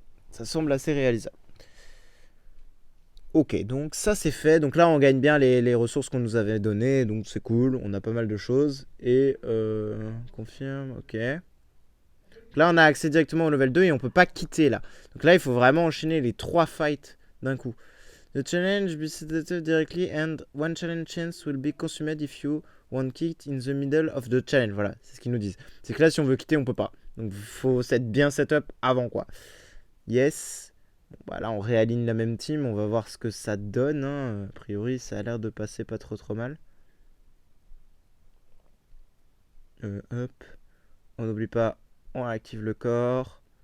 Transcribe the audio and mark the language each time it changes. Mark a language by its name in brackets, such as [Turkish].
[French] Ça semble assez réalisable. Ok, donc ça c'est fait. Donc là, on gagne bien les ressources qu'on nous avait données. Donc c'est cool, on a pas mal de choses. Et confirme, ok. Donc là, on a accès directement au level 2 et on peut pas quitter là. Donc là, il faut vraiment enchaîner les 3 fights d'un coup. [English] The challenge be selected directly and one challenge chance will be consumed if you want kicked in the middle of the challenge. [French] Voilà, c'est ce qu'ils nous disent. C'est que là, si on veut quitter, on peut pas. Donc il faut être bien setup avant quoi. Yes. Bon, là, on réaligne la même team. On va voir ce que ça donne, hein. A priori, ça a l'air de passer pas trop mal. Hop. On n'oublie pas, on active le corps.